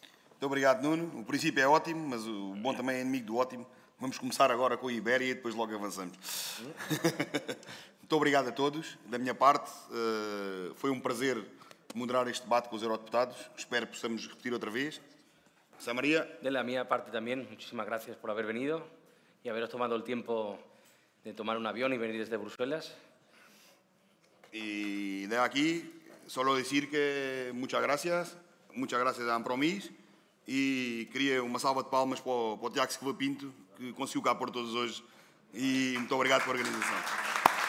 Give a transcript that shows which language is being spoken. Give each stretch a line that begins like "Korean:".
Portuguese: Muito obrigado, Nuno. O princípio é ótimo, mas o bom também é inimigo do ótimo. Vamos começar agora com a Ibéria e depois logo avançamos. Muito obrigado a todos. Da minha parte, foi um prazer moderar este debate com os eurodeputados. Espero que possamos repetir outra vez. José María.
Spanish: De la mía parte también, muchísimas gracias por haber venido y haberos tomado el tiempo de tomar un avión y venir desde Bruselas. Y de aquí, solo decir que muchas gracias a Ampromis,
Portuguese: e queria uma salva de palmas para o Tiago Silva Pinto, que conseguiu cá por todos hoje, e muito obrigado pela organização.